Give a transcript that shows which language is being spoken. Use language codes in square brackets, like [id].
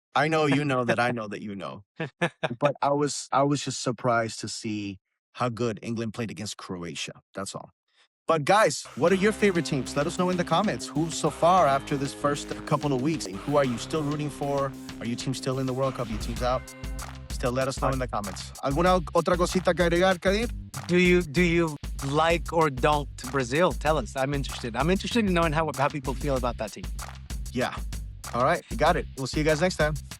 [en] I know you know that I know that you know. But I was just surprised to see how good England played against Croatia. That's all. But guys, what are your favorite teams? Let us know in the comments. Who so far after this first couple of weeks? Who are you still rooting for? Are your teams still in the World Cup? Your teams out? Stay still. Let us know in the comments. [es] ¿Alguna otra cosita que agregar, Kadyr? [en] Do you like or don't Brazil? Tell us. I'm interested. I'm interested in knowing how people feel about that team. Yeah. All right. You got it. We'll see you guys next time.